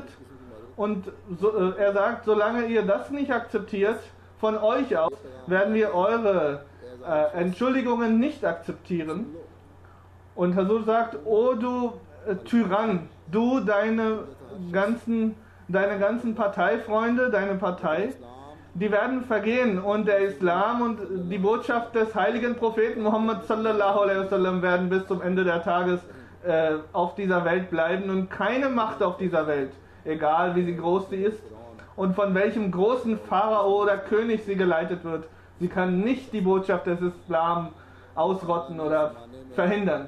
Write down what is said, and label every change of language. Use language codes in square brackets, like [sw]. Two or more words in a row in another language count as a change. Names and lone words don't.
[de] Und er sagt, solange ihr das nicht akzeptiert, von euch aus, werden wir eure Entschuldigungen nicht akzeptieren. Und Hazur sagt, o du Tyrann, du deine ganzen Parteifreunde, deine Partei, die werden vergehen und der Islam und die Botschaft des heiligen Propheten Muhammad [ar] صلى الله عليه وسلم [de] werden bis zum Ende der Tages auf dieser Welt bleiben, und keine Macht auf dieser Welt, egal wie sie groß sie ist und von welchem großen Pharao oder König sie geleitet wird, sie kann nicht die Botschaft des Islam ausrotten oder verhindern.